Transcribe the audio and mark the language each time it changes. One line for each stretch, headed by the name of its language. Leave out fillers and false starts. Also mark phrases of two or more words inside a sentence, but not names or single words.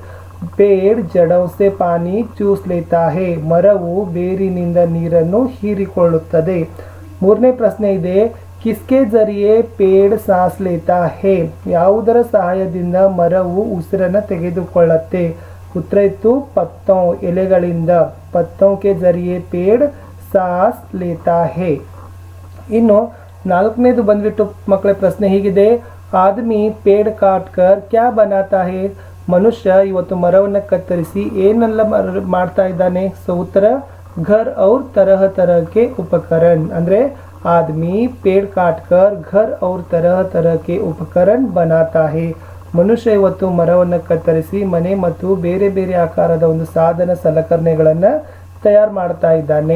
Hindi: पेड़ जड़ों से पानी चूस लेता है,
Kannada: ಮರವು ಬೇರಿನಿಂದ ನೀರನ್ನು ಹೀರಿಕೊಳ್ಳುತ್ತದೆ. ಮೂರನೇ ಪ್ರಶ್ನೆ ಇದೆ
Hindi: किसके ज़रिए पेड़ सांस लेता है,
Kannada: ಯಾವುದರ ಸಹಾಯದಿಂದ ಮರವು ಉಸಿರನ್ನು ತೆಗೆದುಕೊಳ್ಳುತ್ತೆ. ಉತ್ತರ ಇತ್ತು
Hindi: पत्तों, ಎಲೆಗಳಿಂದ. ಪತ್ತೋं के जरिए पेड़ सांस लेता है.
Kannada: ಇನ್ನು ನಾಲ್ಕನೇದು ಬಂದ್ಬಿಟ್ಟು ಮಕ್ಕಳ ಪ್ರಶ್ನೆ ಹೀಗಿದೆ
Hindi: आदमी पेड़ काट कर क्या बनाता है,
Kannada: ಮನುಷ್ಯ ಇವತ್ತು ಮರವನ್ನು ಕತ್ತರಿಸಿ ಏನೆಲ್ಲ ಮಾಡ್ತಾ ಇದ್ದಾನೆ. ಸೊ ಉತ್ತರ
Hindi: घर और तरह तरह के उपकरण, ಅಂದ್ರೆ आदमी पेड़ काट कर घर और तरह तरह के उपकरण बनाता है,
Kannada: ಮನುಷ್ಯ ಇವತ್ತು ಮರವನ್ನು ಕತ್ತರಿಸಿ ಮನೆ ಮತ್ತು ಬೇರೆ ಬೇರೆ ಆಕಾರದ ಒಂದು ಸಾಧನ ಸಲಕರಣೆಗಳನ್ನು ತಯಾರು ಮಾಡ್ತಾ ಇದ್ದಾನೆ.